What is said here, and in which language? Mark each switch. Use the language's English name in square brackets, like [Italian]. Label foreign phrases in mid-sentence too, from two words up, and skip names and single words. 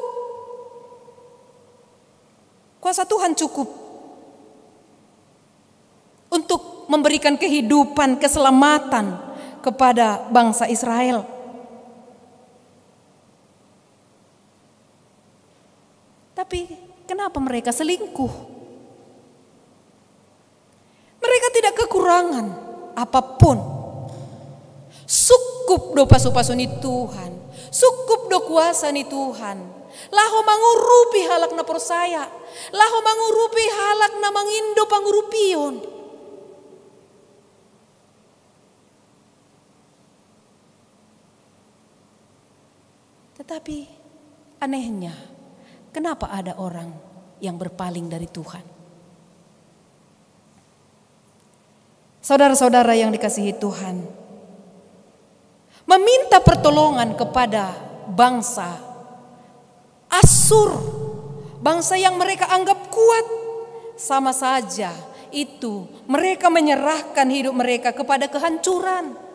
[Indonesian] Kuasa Tuhan cukup untuk memberikan kehidupan, keselamatan kepada bangsa Israel. Tapi kenapa mereka selingkuh? Mereka tidak kekurangan apapun. [Batak Simalungun] Sukup do pasu-pasu ni Tuhan. Sukup do kuasa ni Tuhan. Laho mangurupi halak na persaya. Laho mangurupi halak na mangindo pangurupion. [Indonesian] Tetapi anehnya, kenapa ada orang yang berpaling dari Tuhan? Saudara-saudara yang dikasihi Tuhan, meminta pertolongan kepada bangsa Asyur, bangsa yang mereka anggap kuat, sama saja itu mereka menyerahkan hidup mereka kepada kehancuran.